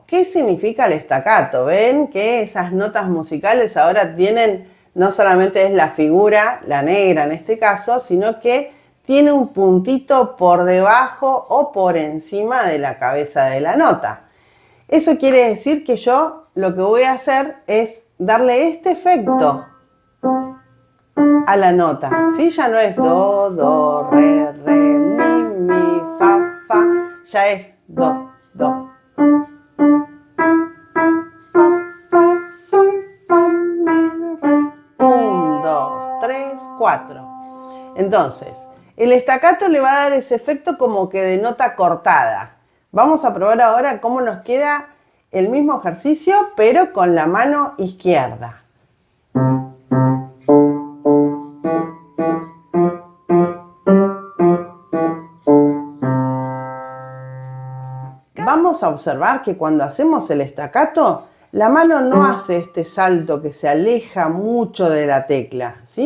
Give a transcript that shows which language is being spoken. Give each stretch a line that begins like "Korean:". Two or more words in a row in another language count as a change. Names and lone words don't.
Spanish: ¿Qué significa el staccato? Ven que esas notas musicales ahora tienen, no solamente es la figura, la negra en este caso, sino que tiene un puntito por debajo o por encima de la cabeza de la nota. Eso quiere decir que yo lo que voy a hacer es darle este efecto a la nota, ¿sí? Ya no es do, do, re, mi, fa, ya es do, do. Fa, sol, fa, mi, re. 1, 2, 3, 4. Entonces, el staccato le va a dar ese efecto como que de nota cortada. Vamos a probar ahora cómo nos queda el mismo ejercicio, pero con la mano izquierda. Vamos a observar que cuando hacemos el staccato, la mano no hace este salto que se aleja mucho de la tecla, ¿sí?